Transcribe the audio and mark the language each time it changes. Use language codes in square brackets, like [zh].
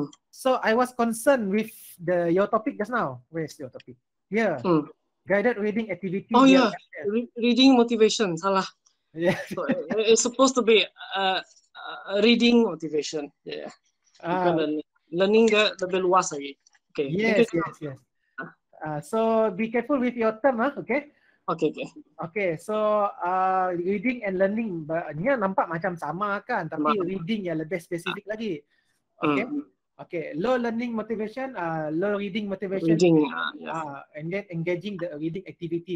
[en] So I was concerned with your topic just now. Where's your topic? Yeah. Guided reading activity. Oh yeah, reading motivation, salah. Yeah. So, it's supposed to be reading motivation. Yeah. [ms] Bukan learning lebih luas lagi. [en] Okay. Yes. So be careful with your term, okay? Okay. [ms] So reading and learning nya nampak macam sama kan, tapi reading yang lebih spesifik lagi. Okay. [en] Okay, low learning motivation, low reading motivation, and then engaging the reading activity.